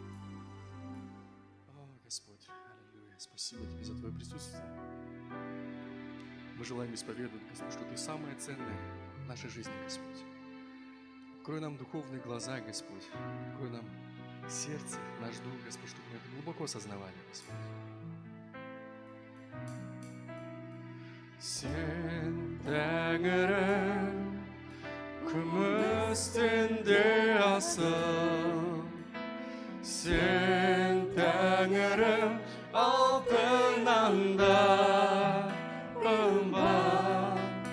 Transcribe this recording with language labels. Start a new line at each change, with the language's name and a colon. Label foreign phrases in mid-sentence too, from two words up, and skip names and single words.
Russian: О, Господь, аллилуйя, спасибо Тебе за Твое присутствие. Мы желаем исповедовать, Господь, что Ты самое ценное в нашей жизни, Господь. Открой нам духовные глаза, Господь. Открой нам сердце, наш дух, Господь, чтобы мы это глубоко осознавали, Господь.
Kazakh: Сен Тәңірім, күмістен де асыл. Сен Тәңірім, алтыннан да қымбат.